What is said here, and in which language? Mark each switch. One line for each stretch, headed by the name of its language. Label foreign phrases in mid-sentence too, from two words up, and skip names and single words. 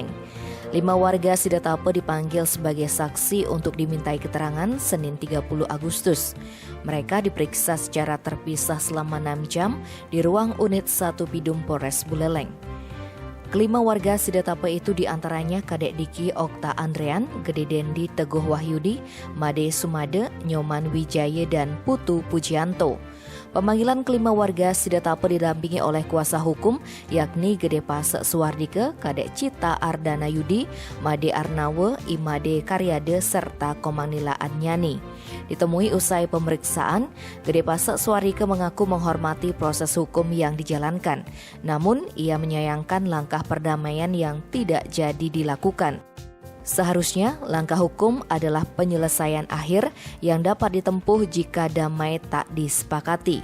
Indonesian: 5 warga Sidetape dipanggil sebagai saksi untuk dimintai keterangan Senin 30 Agustus. Mereka diperiksa secara terpisah selama 6 jam di ruang unit 1 Bidum Polres Buleleng. Kelima warga Sidetape itu diantaranya Kadek Diki Okta Andrean, Gede Dendi Teguh Wahyudi, Made Sumade, Nyoman Wijaya, dan Putu Pujianto. Pemanggilan kelima warga Sidetape didampingi oleh kuasa hukum yakni Gede Pasek Suwardike, Kadek Cita Ardana Yudi, Made Arnawe, Imade Karyade, serta Komanila Adnyani. Ditemui usai pemeriksaan, Gede Pasek Suwardike mengaku menghormati proses hukum yang dijalankan. Namun, ia menyayangkan langkah perdamaian yang tidak jadi dilakukan. Seharusnya langkah hukum adalah penyelesaian akhir yang dapat ditempuh jika damai tak disepakati.